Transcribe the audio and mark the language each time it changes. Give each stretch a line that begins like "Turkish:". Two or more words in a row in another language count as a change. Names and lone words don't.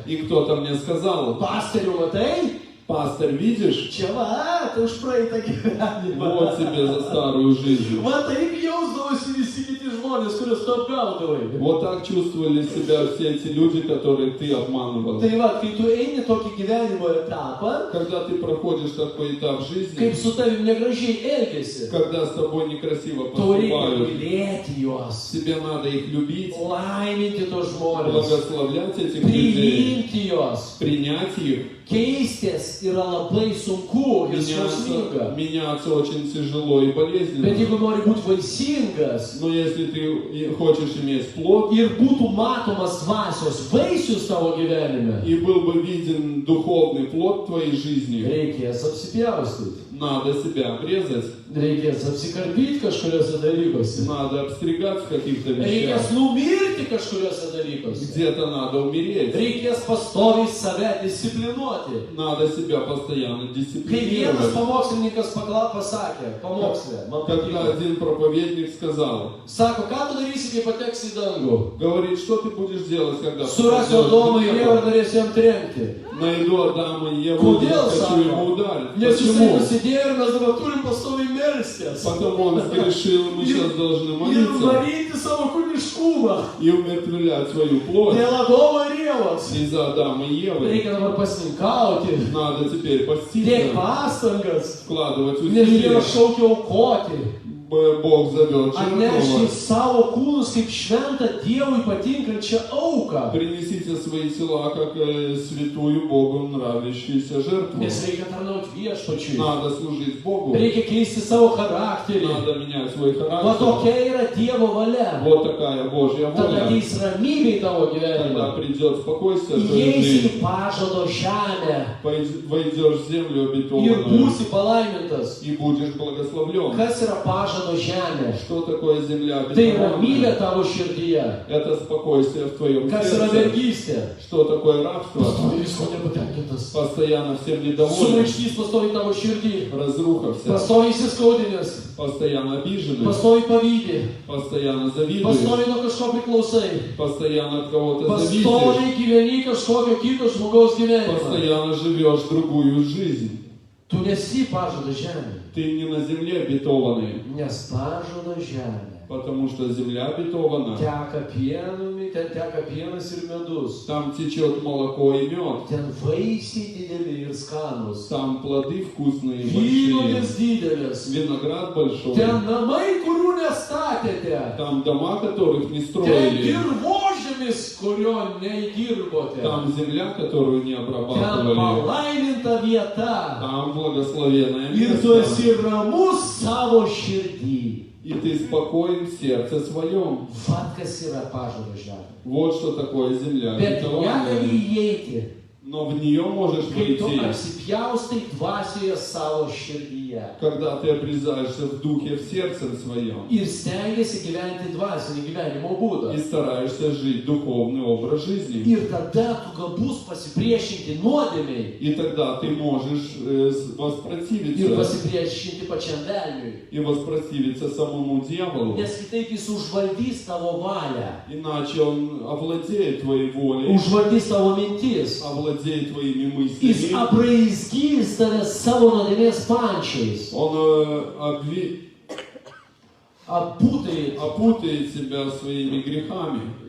Russian: И кто-то мне сказал:
Lithuanian: pastoriau, matai?
Russian: пастор, видишь,
Lithuanian: Čia va, tai už praeitą gyvenimą.
Russian: вот тебе за старую жизнь.
Lithuanian: Va taip jausdavosi visi kiti žmonės, kuriuos tu apgaudavai.
Russian: Вот так чувствовали себя все эти люди, которых ты обманывал.
Lithuanian: Tai va, kai tu eini tokį gyvenimo etapą,
Russian: Когда ты проходишь такой этап жизни,
Lithuanian: kaip su tavim negražiai elgesi,
Russian: когда с тобой некрасиво
Lithuanian: tau reikia
Russian: поступают,
Lithuanian: mylėti juos,
Russian: тебе надо их любить,
Lithuanian: laiminti tos žmonės,
Russian: благословлять этих людей,
Lithuanian: priimti juos.
Russian: принять их.
Lithuanian: Keistis yra labai sunku ir skausminga.
Russian: Меняться очень тяжело и
Lithuanian: Bet
Russian: болезненно.
Lithuanian: jeigu nori būti vaisingas
Russian: Но если ты хочешь иметь плод,
Lithuanian: ir būtų matomas dvasios vaisius tavo gyvenime,
Russian: и был бы виден духовный плод твоей жизни,
Lithuanian: reikės apsipjaustyti,
Russian: надо себя обрезать,
Lithuanian: reikės apsikarpyti kažkuriuose dalykuose,
Russian: надо обстригать в каких-то вещах,
Lithuanian: reikės numirti kažkuriuose dalykuose,
Russian: где-то надо умереть,
Lithuanian: reikės pastoviai save disciplinuoti.
Russian: надо себя постоянно
Lithuanian: Kai vienas
Russian: дисциплинировать.
Lithuanian: pamokslininkas pasakė, pamokslė, man
Russian: Когда
Lithuanian: patiko,
Russian: один проповедник сказал,
Lithuanian: sako, ką tu darysi, kai pateksi į dangų?
Russian: говорит, что ты будешь делать, когда
Lithuanian: Surasiu Adomą ir Ievą ir norėsiu jam trenkti.
Russian: найду Адама и Еву, и
Lithuanian: Kodėl,
Russian: хочу ему
Lithuanian: sako?
Russian: ударить.
Lithuanian: Nes jisai
Russian: Почему?
Lithuanian: nusidėjo ir mes dabar turim pastoviai melstis.
Russian: Потому он согрешил, и мы сейчас должны
Lithuanian: Ir
Russian: молиться
Lithuanian: varyti savo kūniškumą.
Russian: и умертвлять свою плоть.
Lithuanian: Dėl Adomo ir Ievos.
Russian: Из-за Адама и Евы
Lithuanian: Reikia dabar pasninkauti.
Russian: надо теперь
Lithuanian: Dėk
Russian: поститься,
Lithuanian: pastangas.
Russian: вкладывать
Lithuanian: Nes
Russian: усилия.
Lithuanian: Dievas šaukia aukoti.
Russian: Бог зовет
Lithuanian: Atnešti
Russian: жертвовать.
Lithuanian: savo kūnus kaip šventą Dievui patinkančią auką.
Russian: Принесите свои тела как святую Богу нравящуюся жертву.
Lithuanian: Nes reikia tarnauti viešpačiui.
Russian: Надо служить Богу.
Lithuanian: Reikia keisti savo charakterį.
Russian: Надо менять свой
Lithuanian: Va
Russian: характер.
Lithuanian: tokia yra Dievo valia.
Russian: Вот такая Божья
Lithuanian: Tada
Russian: воля.
Lithuanian: ateis ramybė į tavo
Russian: Когда
Lithuanian: gyvenimą.
Russian: придет спокойствие в твою
Lithuanian: Įeisi
Russian: жизнь,
Lithuanian: į pažado žemę
Russian: войдешь в землю
Lithuanian: ir
Russian: обетованную
Lithuanian: būsi palaimintas.
Russian: и будешь благословлен.
Lithuanian: Kas yra pažado žemė?
Russian: Что такое земля
Lithuanian: Tai ramybė
Russian: обетованная?
Lithuanian: tavo širdyje.
Russian: Это спокойствие в твоем
Lithuanian: Kas yra
Russian: сердце.
Lithuanian: vergystė?
Russian: Что такое рабство?
Lithuanian: Pastoviai visko nepatenkintas.
Russian: Постоянно всем недоволен.
Lithuanian: Sumaištys pastoviai tavo širdį.
Russian: Разруха вся.
Lithuanian: Pastoviai įsiskaudinęs.
Russian: Постоянно обиженный.
Lithuanian: Pastoviai pavydį.
Russian: Постоянно завидуешь.
Lithuanian: Pastoviai nuo kažko priklausai.
Russian: Постоянно от кого-то зависишь.
Lithuanian: Pastoviai gyveni kažkokio kito žmogaus gyvenimą.
Russian: Постоянно живешь другую жизнь.
Lithuanian: Tu nesi pažado žemė.
Russian: Ты не на земле обетованной.
Lithuanian: Nes pažado žemė.
Russian: Потому что земля обетована.
Lithuanian: Teka pienumi, ten teka pienas ir medus.
Russian: Там течет молоко и мед.
Lithuanian: Ten vaisiai dideli ir skanus.
Russian: Там плоды вкусные и большие.
Lithuanian: Vynuogės didelės.
Russian: Виноград большой.
Lithuanian: Ten namai, kurių nestatėte.
Russian: Там дома, которых не
Lithuanian: Ten
Russian: строили.
Lithuanian: dirvožemis, kurio neįdirbote.
Russian: Там земля, которую не
Lithuanian: Ten
Russian: обрабатывали.
Lithuanian: palaiminta vieta.
Russian: Там благословенное
Lithuanian: Ir tu
Russian: место.
Lithuanian: esi ramus savo širdį.
Russian: И ты спокоен в сердце своем.
Lithuanian: Vat kas yra pažado žemė.
Russian: Вот что такое земля
Lithuanian: Bet ją gali
Russian: обетованная.
Lithuanian: įeiti,
Russian: Но в нее можешь
Lithuanian: kai tu
Russian: войти,
Lithuanian: apsipjaustai dvasioje savo širdyje.
Russian: когда ты обрезаешься в духе, в сердце своем.
Lithuanian: Ir stengiasi gyventi dvasinį gyvenimo būdą.
Russian: И стараешься жить духовный образ жизни.
Lithuanian: Ir tada tu gabus pasipriešinti nuodėmiai
Russian: И тогда ты можешь
Lithuanian: ir
Russian: воспротивиться.
Lithuanian: pasipriešinti pačiam velniui.
Russian: И воспротивиться самому дьяволу.
Lithuanian: Nes kitaip jis užvaldys tavo valią,
Russian: Иначе он овладеет твоей волей,
Lithuanian: užvaldys tavo mintis.
Russian: овладеет твоими
Lithuanian: Jis
Russian: мыслями.
Lithuanian: apraizgys tave savo nuodėmės pančiais.
Russian: Он
Lithuanian: Apūtai
Russian: опутает тебя своими грехами.